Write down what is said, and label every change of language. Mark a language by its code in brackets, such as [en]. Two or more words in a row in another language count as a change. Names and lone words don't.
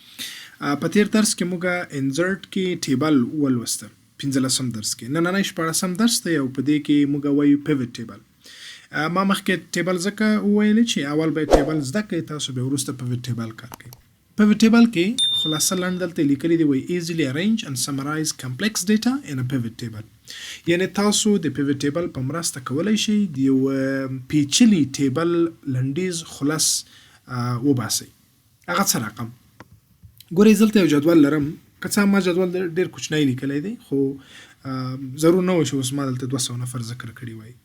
[ps] په تیر درس کې موږ انزرټ کې ټیبل ولوسته، 15 درس کې. نننی 14 درس دی او په دې کې موږ وایو [en] pivot table. [ps] ما مخکې ټیبل ځکه وویل چې اول به ټیبل زده کړئ، تاسو به وروسته [en] pivot table [ps] کار کوئ. [en] pivot table [ps] کې خلاصه لنډ دلته لیکلي دی، وایي [en] easily arrange and summarize complex data in a pivot table. [ps] یعنی تاسو د [en] pivot table [ps] په مرسته کولی شئ د یو پیچلي ټیبل لنډیز خلاص وباسئ. هغه څه رقم ګورئ، دلته یو جدول لرم، که څه هم ما جدول ډېر کوچنی لیکلی دی، خو ضرور نه وي چې اوس ما دلته 200 نفر ذکر کړي وای.